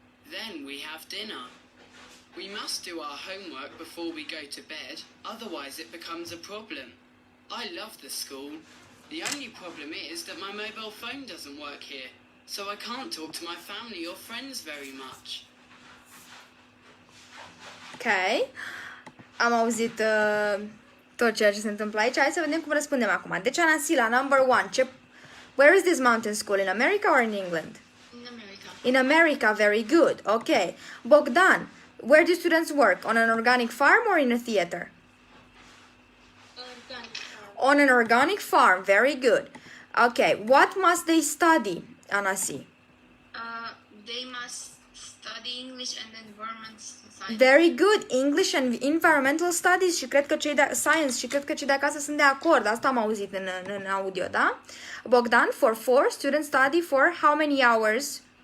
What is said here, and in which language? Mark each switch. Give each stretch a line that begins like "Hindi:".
English: Then we have dinner. We must do our homework before we go to bed, otherwise it becomes a problem. I love the school. The only problem is that my mobile phone doesn't work here, so I can't talk to my family or friends very much. Ok.
Romanian: Am auzit tot ceea ce se întâmplă aici. Hai să vedem cum răspundem acum. Deci, Anasila, number 1.
English: Where is this mountain school? In America or in England? In America. In America, very good. Okay. Bogdan, where do students work? On an organic farm or in a theater? Organic farm. On an organic farm, very good. Okay, what must they study, Anasi? They must study English and environment science. Very good, English and environmental studies
Romanian: și cred că cei de science și cred că cei de acasă sunt de acord. Asta am auzit în audio, da?
English: Bogdan, for 4, students study for how many hours?